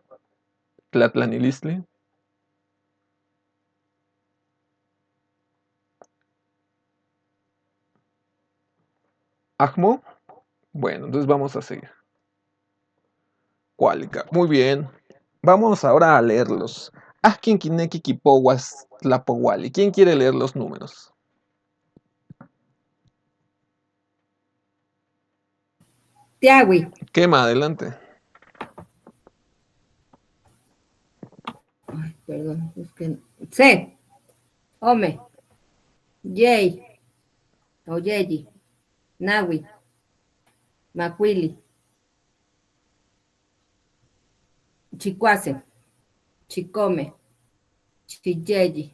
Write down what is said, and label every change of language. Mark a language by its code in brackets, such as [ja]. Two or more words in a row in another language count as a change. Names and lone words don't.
[nah] Tlatlanilistli. Ajmo. [es] Bueno, entonces vamos a seguir. Cuálica. Muy bien. Vamos ahora a leerlos. [nah] Ajkin kineki kipowas tlapowali. [es] ¿Quién quiere leer los números? [nah] Tiawi. [es] Quema, adelante. Ay, perdón, es que C. [nah] Ome. Yey. Oyeyi. Nawi. Macuili. Chicuase. Chicome. Chiyeyi.